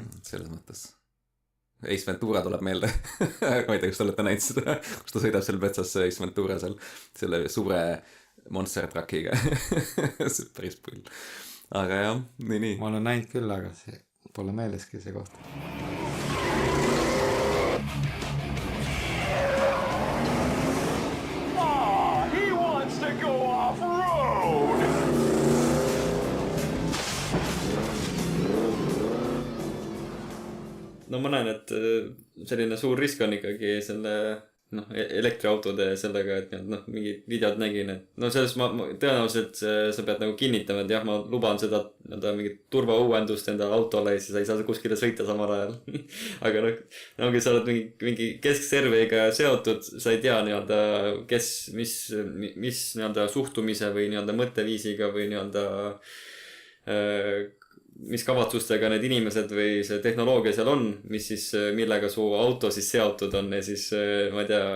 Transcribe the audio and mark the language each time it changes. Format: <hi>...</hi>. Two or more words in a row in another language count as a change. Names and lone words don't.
<et>Selles mõttes... Ace Ventura tuleb meelde. Ma ei tea, kas te olete näinud seda, kus ta sõidab seal metsas Ace Ventura seal selle suure</et> <en>monster truckiga.</en> <et>See päris pull. Aga jah, nii. Ma olen näinud küll, aga see pole meeleski see koht.</et> <en>He wants to go off-road!</en> <et>No ma näen, et selline suur risk on ikkagi selle elektriautode sellega, et mingid videod nägin, et sellest ma tõenäoliselt sa pead nagu kinnitama, et jah, ma luban seda mingit turvauuendust enda autole ja siis sa ei saa kuskile sõita samal ajal. Aga kui sa oled mingi keskserveiga seotud, sa ei tea mis suhtumise või mõtteviisiga või mis kavatsustega need inimesed või see tehnoloogia seal on, mis siis, millega su auto siis seotud on ja siis, ma ei tea...</et>